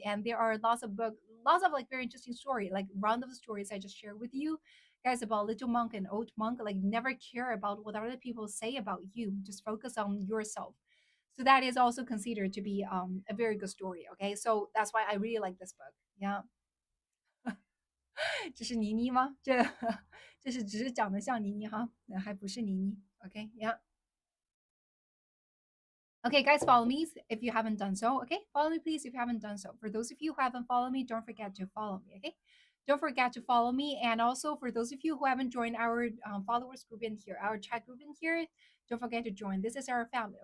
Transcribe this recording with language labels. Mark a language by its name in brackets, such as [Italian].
[English] And there are lots of like very interesting story, like round of stories I just shared with you guys about little monk and old monk. Like never care about what other people say about you, just focus on yourself. So that is also considered to be a very good story. Okay, so that's why I really like this book. Yeah. [Chinese] 这是妮妮吗？这这是只是长得像妮妮哈，还不是妮妮。 [English] OK，yeah。 Okay, guys, follow me if you haven't done so. Okay, follow me, please, if you haven't done so. For those of you who haven't followed me, don't forget to follow me. Okay, don't forget to follow me. And also, for those of you who haven't joined our followers group in here, our chat group in here, don't forget to join. This is our family.